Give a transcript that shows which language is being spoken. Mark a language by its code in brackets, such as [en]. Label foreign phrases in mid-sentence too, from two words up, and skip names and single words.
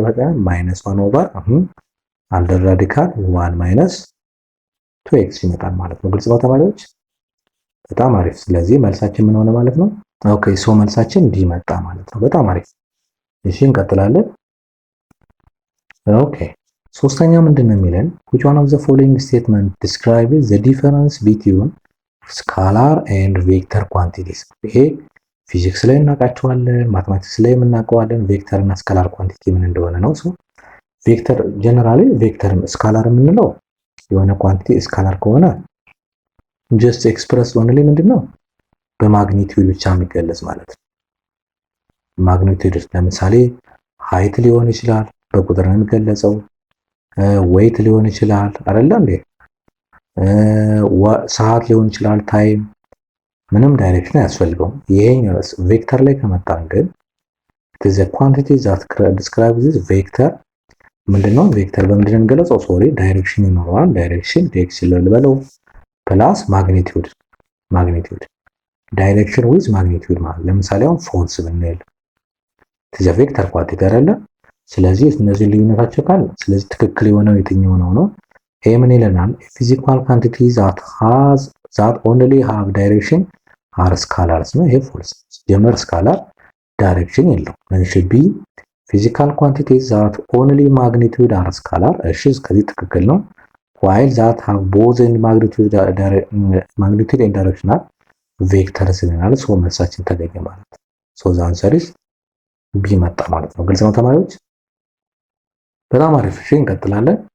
[am] በቃ ማይነስ 1 [en] over under radical [am] 1 ማይነስ 2x ይመጣል ማለት ነው። ግልጽ ነው ተማሪዎች? በጣም አሪፍ። ስለዚህ መልሳችን ምን ሆነ ማለት ነው? [en] okay so [am] መልሳችን ዲ መጣ ማለት ነው። በጣም አሪፍ። እሺ እንቀጥላለን። ኦኬ ሶስተኛ ምንድነው የሚለን? [en] which one of the following statement describes the difference between scalar and vector quantities? [am] ይሄ ፊዚክስ ላይ እናውቃቸዋለን፣ ማትማቲክስ ላይ እናውቀዋለን። ቬክተር እና [en] scalar quantity [am] ምን እንደሆነ ነው። [en] so vector generally vector scalar [am] የምንለው የሆነ ኳንቲቲ ስካላር ከሆነ [en] just express only [am] ምንድነው በማግኒቲዩድ ብቻ የሚገለጽ ማለት ነው። ማግኒቲዩድ ለምሳሌ ሃይት ሊሆን ይችላል፣ በቁጥር ነው የሚገለጸው። ዌይት ሊሆን ይችላል አይደል እንዴ? ሰዓት ሊሆን ይችላል፣ ታይም። ምንም ዳይሬክሽን አያስፈልገውም። ይሄኛው ቬክተር ላይ ከመጣን ግን [en] it is a quantity that describes this vector [am] ምንድነው? ቬክተር በምንድን ነው የሚገለጸው? ሶሪ ዳይሬክሽን ይኖረዋል። ዳይሬክሽን ዴክስ ልበለው [en] plus magnitude direction with magnitude [am] ማለት ለምሳሌ አሁን ፎርስ ብንል [en] it is a vector quantity [am] አይደለ? ስለዚህ እነዚህ ልዩነታቸው ካለ ስለዚህ ትክክል የሆነው የትኛው ነው? ይሄ ምን ይለናል? [en] physical quantity that only have direction are scalars [am] ነው። ይሄ ፎልስ ጀመር ስካላር ዳይሬክሽን የለው። ምን [en] should be physical quantities that only magnitude are scalar። [am] እሺ ከዚህ ትክክል ነው። [en] while that have both in magnitude and direction are vectors [am] ይለናል። ሶ መልሳችን ተገኘ ማለት ነው። [en] ሶ the answer is B [am] መጣ ማለት ነው። ግልጽ ነው ተማሪዎች? በጣም አሪፍ። እሺ እንቀጥላለን።